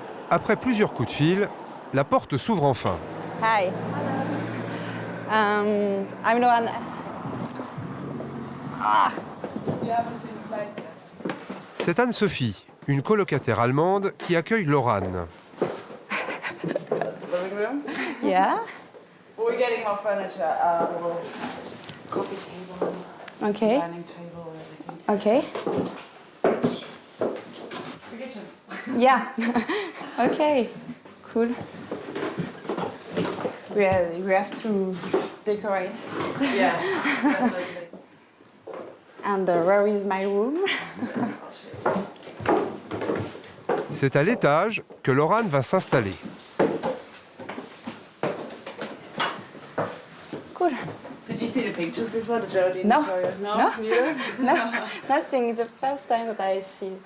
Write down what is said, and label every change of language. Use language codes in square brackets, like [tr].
[fr] Après plusieurs coups de fil, la porte s'ouvre enfin. [en] Hi. I'm Laurane. Ah. [fr] C'est Anne-Sophie, une colocataire allemande qui accueille Laurane. [en] Yeah. We're getting more furniture, coffee table, Okay. dining table, everything. Okay. The kitchen. Yeah. Okay. Cool. We have to decorate. Yeah. Definitely. And where is my room? [fr] C'est à l'étage que Laurane va s'installer. [en] Cool. Did you see the pictures before, the Geraldine No. Victoria? No. Neither? No, nothing. It's the first time that I see it.